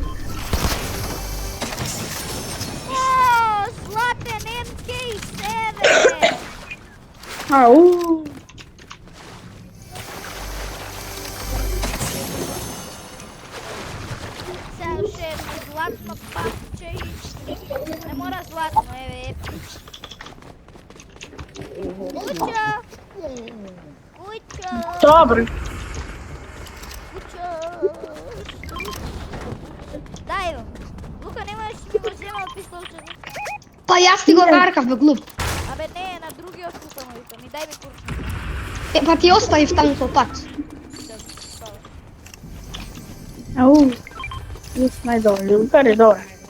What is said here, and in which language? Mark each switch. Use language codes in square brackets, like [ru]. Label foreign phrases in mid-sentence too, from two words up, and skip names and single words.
[mk] О, златен MK7. Ау. Сега уште едно златно папче и... Не мора златно, еве. Куча! Куча! Добро. Куча! Дај го. Лука, немаш ми го земал пистолчето. Па јас ти го каркав бе глуп. Абе не, на другиот Лука му вика. Ми дај ми курс. Па ти оставив таму со пат. Ау. Јас најдобро. Лукар е добро.